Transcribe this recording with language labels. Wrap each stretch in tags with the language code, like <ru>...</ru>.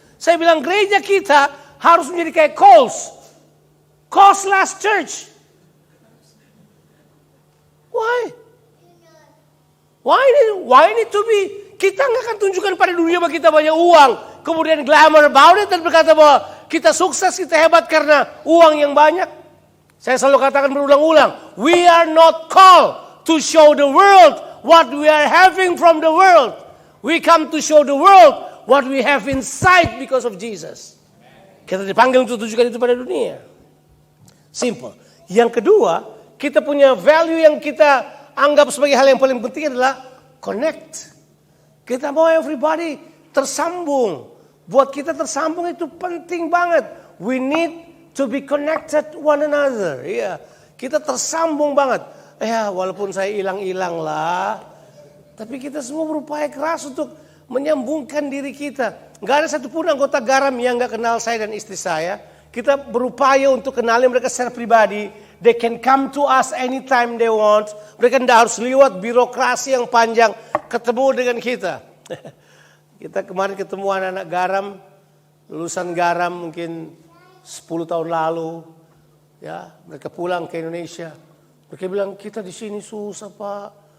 <id>Saya bilang gereja kita harus menjadi kayak Coles. Costless church.</id> <en>Why? Why need to be?</en> <id>Kita nggak akan tunjukkan pada dunia bahwa kita banyak uang. Kemudian</id> <en>glamour about it</en> <id>dan berkata bahwa kita sukses, kita hebat karena uang yang banyak. Saya selalu katakan berulang-ulang.</id> <en>We are not called to show the world what we are having from the world. We come to show the world what we have inside because of Jesus.</en> <id>Kita dipanggil untuk tunjukkan itu pada dunia. Simple. Yang kedua, kita punya value yang kita anggap sebagai hal yang paling penting adalah connect. Kita mau everybody tersambung. Buat kita tersambung itu penting banget.</id> <en>We need to be connected one another.</en> <id>Ya, kita tersambung banget. Ya, walaupun saya hilang-hilang lah, tapi kita semua berupaya keras untuk menyambungkan diri kita. Nggak ada satupun anggota garam yang nggak kenal saya dan istri saya. Kita berupaya untuk kenali mereka secara pribadi.</id> <en>They can come to us anytime they want.</en> <id>Mereka tidak harus lewat birokrasi yang panjang ketemu dengan kita. Kita kemarin ketemu anak-anak garam, lulusan garam mungkin 10 tahun lalu. Ya, mereka pulang ke Indonesia. Mereka bilang, kita di sini susah Pak.</id>